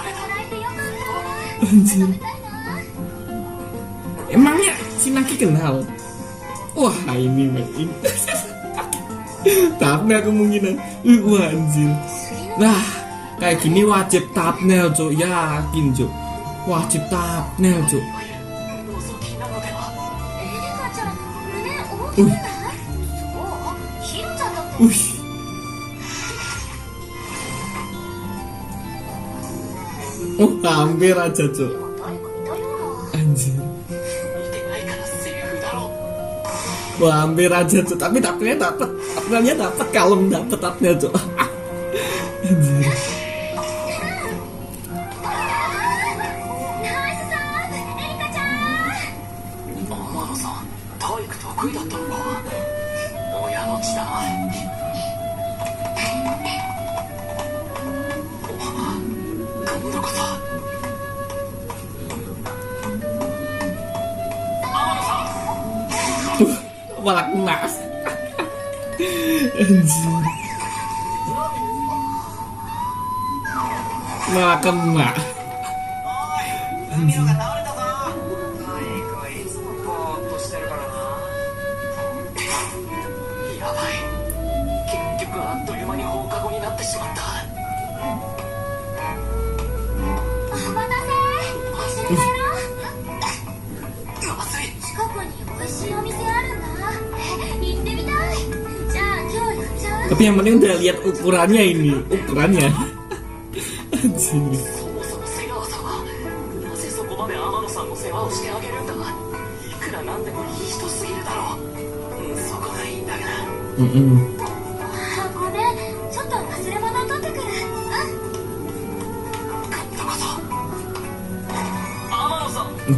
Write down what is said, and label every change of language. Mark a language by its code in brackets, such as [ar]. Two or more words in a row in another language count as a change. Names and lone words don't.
[id] Anjir. Emangnya si Nagi kenal? Wah, ini thumbnail kemungkinan. Wah anjir. Nah, kayak gini wajib thumbnail cuk, yakin cuk. Wajib thumbnail cuk. [ja] 覗きなのでは。エリカちゃん、胸大きくない？そう、ヒロちゃんだって。 [id] Wih. Oh, hampir aja cuk. [ja] 誰かいたような。 [id] Anjir. [ja] 見てないからセーフだろ。 [id] Wah, hampir aja cuk. Tapi thumbnailnya dapet. Thumbnailnya dapet, kalem dapet thumbnail cuk. Anjir. [ja] ナイスサーブ、エリカちゃん。天野さん、体育得意だったのか。親の血だな。今度こそ。天野さん。 [id] Malah kena. Anjir. Malah kena. [ja] 海野が倒れたぞ。体育はいつもぼーっとしてるからな。やばい。結局あっという間に放課後になってしまった。お待たせ。一緒に帰ろう。まずい。近くに美味しいお店あるんだ。行ってみたい。じゃあ今日やっちゃう。 [id] Tapi yang penting udah lihat ukurannya ini, ukurannya. Anjir. [ja] そもそも瀬川さんはなぜそこまで天野さんの世話をしてあげるんだ。いくらなんでもいい人すぎるだろう。そこがいいんだが。あ、ごめん。ちょっと忘れ物取ってくる。今度こそ。天野さん。